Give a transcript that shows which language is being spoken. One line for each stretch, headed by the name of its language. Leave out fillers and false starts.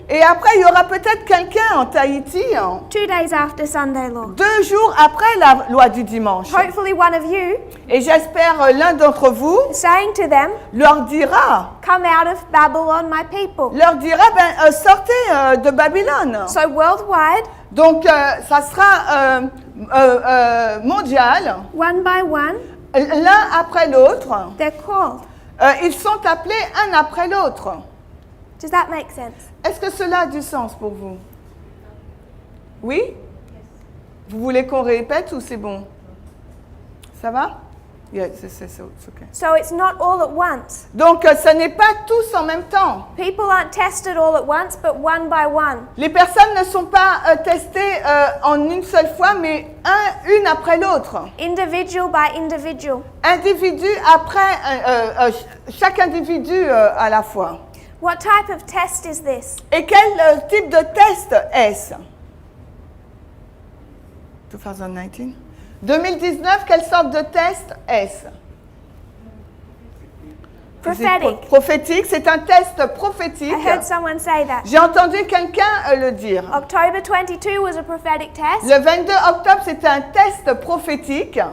French: Et après, il y aura peut-être quelqu'un en Tahiti,
English: 2 days after Sunday law.
French: 2 jours après la loi du dimanche.
English: Hopefully one of you
French: Et j'espère l'un d'entre vous
English: saying to them,
French: leur dira,
English: come out of Babylon, my people.
French: sortez de Babylone.
English: So worldwide,
French: Donc, ça sera mondial,
English: one by one,
French: l'un après l'autre.
English: they're called.
French: Ils sont appelés un après l'autre.
English: Does that make sense?
French: Est-ce que cela a du sens pour vous? Oui? Vous voulez qu'on répète ou c'est bon? Ça va?
English: Yeah, it's okay. So it's not all at once.
French: Donc, ce n'est pas tous en même temps.
English: People aren't tested all at once, but one by one.
French: Les personnes ne sont pas testées en une seule fois, mais une après l'autre.
English: Individual by individual.
French: Individu après, chaque individu à la fois.
English: What type of test is this?
French: Et quel type de test est-ce? 2019? 2019, quelle sorte de test est-ce?
English: Prophetic.
French: Prophétique, c'est un test prophétique.
English: I heard someone say that.
French: J'ai entendu quelqu'un le dire.
English: October 22 was a prophetic test.
French: Le 22 octobre, c'était un test prophétique.